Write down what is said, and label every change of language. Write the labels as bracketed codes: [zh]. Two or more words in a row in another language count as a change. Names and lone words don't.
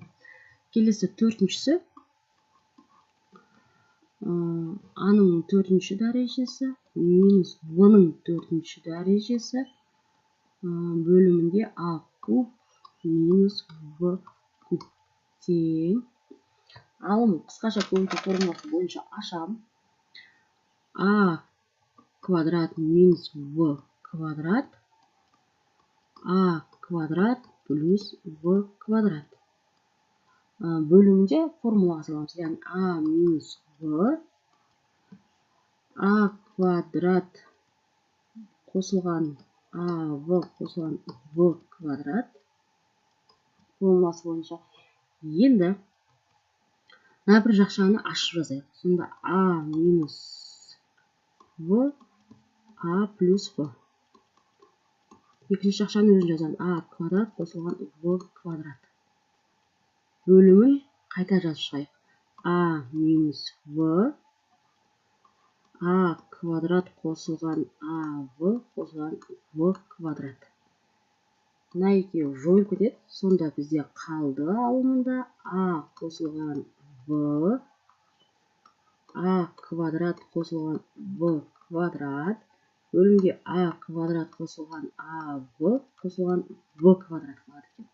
[kk] Келесі 4-шісі а-ның 4-ші дәрежесі минус в-ның 4-ші дәрежесі бөлімінде а куб минус в куб тең. Алым қысқаша көбейту формуласы бойынша ашамын. А квадрат минус в квадрат а квадрат плюс в квадрат бөлімінде формула саламыз. Яғни а минус в а квадрат қосылған а в қосылған в квадрат формуласы бойынша. Енді мына бір жақшаны ашып жазайық. Сонда а минус в а плюс в. Екінші жақшаны өзін жазамын. А квадрат қосылған в квадрат. Бөлімін қайта жазып шығайық. А минус в а квадрат қосылған а в қосылған в квадрат. Мына екеуі жойылып кетеді. Сонда бізде қалды алымында а қосылған в а квадрат қосылған в квадрат бөлімге а квадрат қосылған а в қосылған в квадрат қалады екен.